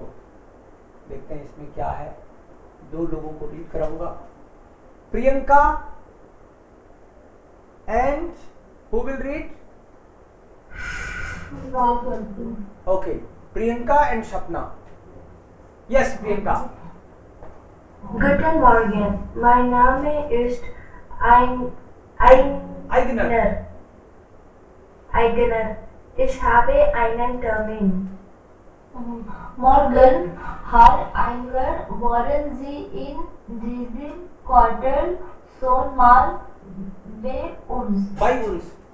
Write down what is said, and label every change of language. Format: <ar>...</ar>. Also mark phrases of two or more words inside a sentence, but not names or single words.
<hi>तो देखते हैं इसमें क्या है. दो लोगों को रीड कराऊंगा.</hi> <en>Priyanka and who will read? okay, Priyanka and Sapna. यस Priyanka.</en> <de>Guten Morgen, mein Name ist Aigner. Ich habe einen Termin. Morgen, Herr Aigner, wollen Sie in diesem Quartal schon mal bei uns?</de>